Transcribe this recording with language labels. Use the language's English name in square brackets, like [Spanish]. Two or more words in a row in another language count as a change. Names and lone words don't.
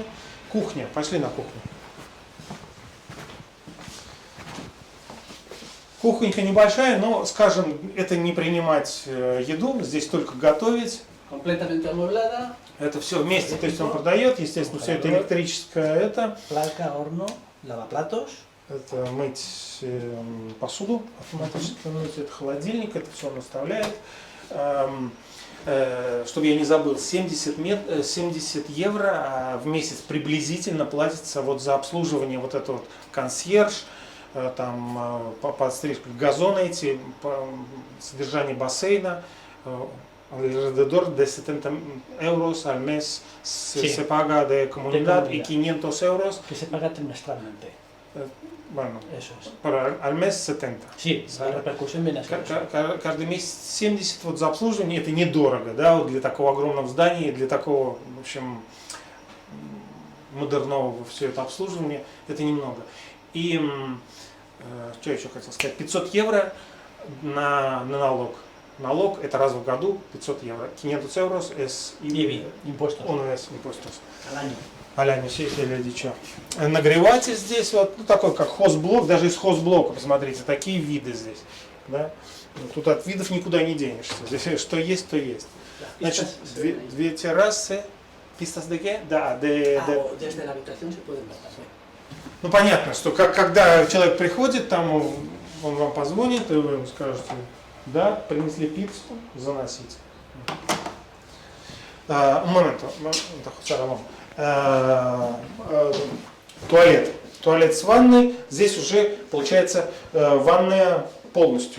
[Russian] Кухня. Пошли на кухню. Кухонька небольшая, но, скажем, это не принимать еду, здесь только готовить. [Spanish] Completamente amueblada. [Russian] Это все вместе, то есть он продает, естественно, все это электрическое, это. [Spanish] Placa, horno, lavaplatos. [Russian] Это мыть посуду автоматически, это холодильник, это все он оставляет. Чтобы я не забыл, 70 евро в месяц приблизительно платится вот за обслуживание вот этого вот консьерж, там подстрижка газона эти, содержание бассейна. [Spanish] Alrededor de 70 euros al mes se paga de comunidad y 500 euros. Que se paga trimestralmente. Bueno, Eso es. Al mes 70. Sí, la repercusión viene así. [Russian] Каждый месяц 70 вот за обслуживание, это недорого, да, вот для такого огромного здания, для такого, в общем, модернового все это обслуживание, это немного. И, что я еще хотел сказать, 500 евро на налог. Налог это раз в году 500 евро. [Spanish] 500 euros es impuestos. Impuestos. Al año. [Russian] Аляня, все это люди, что. Нагреватель здесь, вот, ну, такой как хозблок, даже из хозблока, посмотрите, такие виды здесь. Да? Тут от видов никуда не денешься. Здесь что есть, то есть. Значит, две террасы. [Spanish] Pistas de qué? Да, Desde la habitación se pueden ver también. [Russian] Ну понятно, что когда человек приходит, там он вам позвонит, и вы ему скажете, да, принесли пиццу, заносите. Момент, туалет с ванной, здесь уже получается ванная полностью.